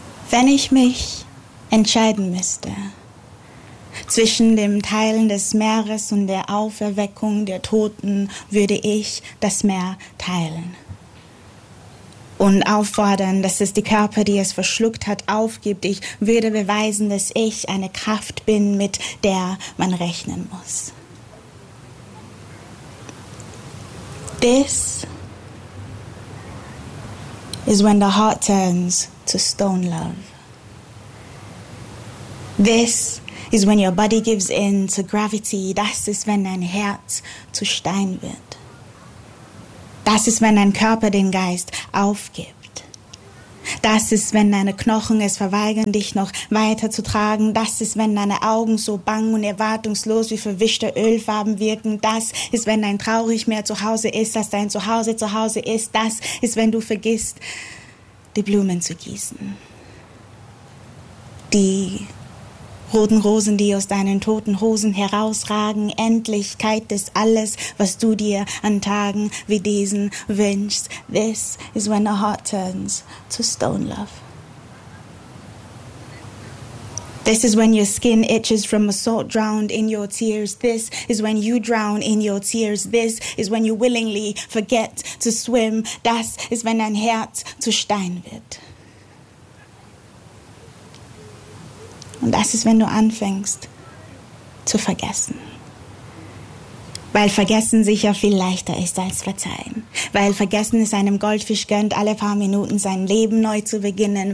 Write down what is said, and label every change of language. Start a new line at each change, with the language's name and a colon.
German: Wenn ich mich entscheiden müsste zwischen dem Teilen des Meeres und der Auferweckung der Toten, würde ich das Meer teilen und auffordern, dass es die Körper, die es verschluckt hat, aufgibt. Ich würde beweisen, dass ich eine Kraft bin, mit der man rechnen muss.
English: This is when the heart turns to stone, love. This is when your body gives in to gravity.
German: Das ist, wenn dein Herz zu Stein wird. Das ist, wenn dein Körper den Geist aufgibt. Das ist, wenn deine Knochen es verweigern, dich noch weiter zu tragen. Das ist, wenn deine Augen so bang und erwartungslos wie verwischte Ölfarben wirken. Das ist, wenn dein Traurig mehr zu Hause ist, als dein Zuhause zu Hause ist. Das ist, wenn du vergisst, die Blumen zu gießen. Die roten Rosen, die aus deinen toten Hosen herausragen, Endlichkeit ist alles, was du dir an Tagen wie diesen wünschst.
English: This is when the heart turns to stone, love. This is when your skin itches from assault drowned in your tears. This is when you drown in your tears. This is when you willingly forget to swim.
German: Das ist, wenn dein Herz zu Stein wird. Und das ist, wenn du anfängst zu vergessen. Weil vergessen sicher viel leichter ist als verzeihen. Weil vergessen es einem Goldfisch gönnt, alle paar Minuten sein Leben neu zu beginnen.